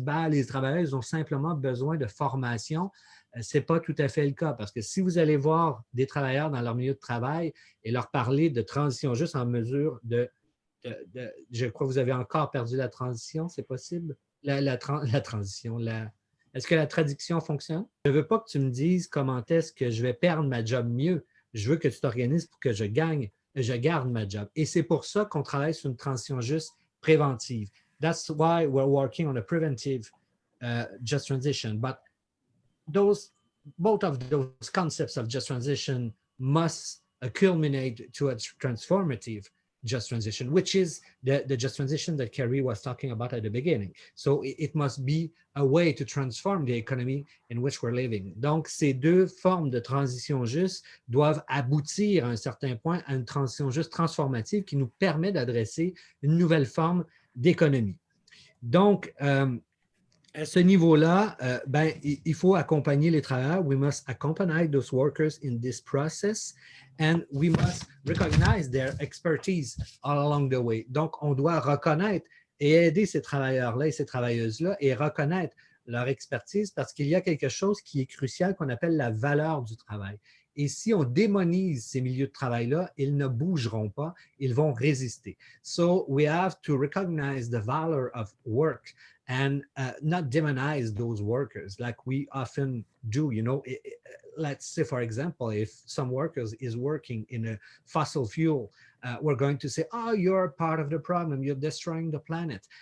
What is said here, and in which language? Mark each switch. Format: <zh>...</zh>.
<fr>On dit, les travailleurs ont simplement besoin de formation. Ce n'est pas tout à fait le cas parce que si vous allez voir des travailleurs dans leur milieu de travail et leur parler de transition juste en mesure je crois que vous avez encore perdu la transition, c'est possible? La transition, est-ce que la traduction fonctionne? Je ne veux pas que tu me dises comment est-ce que je vais perdre ma job mieux. Je veux que tu t'organises pour que je garde ma job. Et c'est pour ça qu'on travaille sur une transition juste préventive.</fr> <en>That's why we're working on a preventive just transition. But both of those concepts of just transition must culminate to a transformative just transition, which is the just transition that Kerry was talking about at the beginning. So it must be a way to transform the economy in which we're living.</en> <fr>Donc, ces deux formes de transition juste doivent aboutir à un certain point à une transition juste transformative qui nous permet d'adresser une nouvelle forme d'économie. Donc, à ce niveau-là, il faut accompagner les travailleurs.</fr> <en>We must accompany those workers in this process and we must recognize their expertise all along the way.</en> <fr>Donc, on doit reconnaître et aider ces travailleurs-là et ces travailleuses-là et reconnaître leur expertise parce qu'il y a quelque chose qui est crucial qu'on appelle la valeur du travail. Et si on démonise ces milieux de travail-là, ils ne bougeront pas, ils vont résister.</fr> <en>So we have to recognize the value of work and not demonize those workers like we often do. You know, let's say, for example, if some workers is working in a fossil fuel, we're going to say, oh, you're part of the problem, you're destroying the planet.</en>